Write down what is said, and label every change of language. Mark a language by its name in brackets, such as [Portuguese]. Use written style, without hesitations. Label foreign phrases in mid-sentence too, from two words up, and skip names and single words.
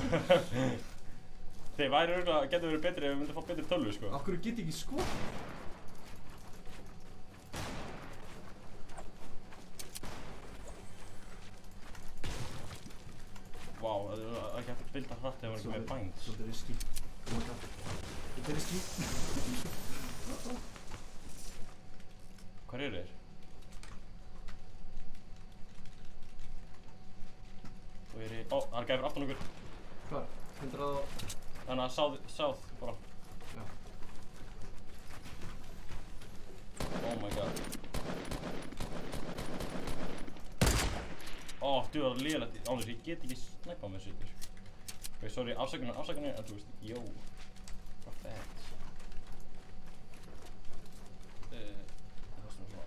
[Icelandic] Þeir væri örugglega, getur verið betri ef við myndum fá betri tölvu, sko. Af hverju get ég ekki skotið? Vá, það er ekki hægt að bilda hratt ef maður ekki með bænds. Svolítið riski. [English] Oh my god. [Icelandic] Þetta er riski. Hvar eru þeir? Þú er í... Ó, hann gæfur aftan okkur. Hvar? 100 á... Þannig að south bara. Já. [English] Oh my god. [Icelandic] Ó, það er lélegt. Ánþess, ég get ekki snæpa með þessu. [English] Ok, sorry, [Icelandic] afsakanir, en þú veist, jó. Hvað fett. Það er svona.